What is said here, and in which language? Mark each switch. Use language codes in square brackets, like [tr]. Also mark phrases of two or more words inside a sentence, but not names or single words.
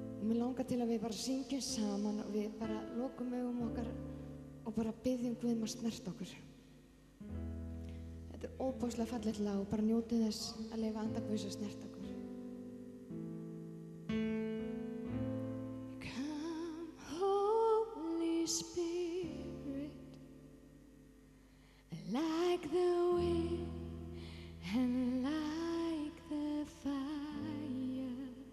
[is] mér langar til að við bara syngjum saman og við bara lokum augum okkar og bara byggjum Guð að snerta okkur. Þetta óbáslega fallegt lag og bara njótið þess að leyfa anda Guðs að snerta okkur. [en] Come, Holy Spirit, like the wind and like the fire.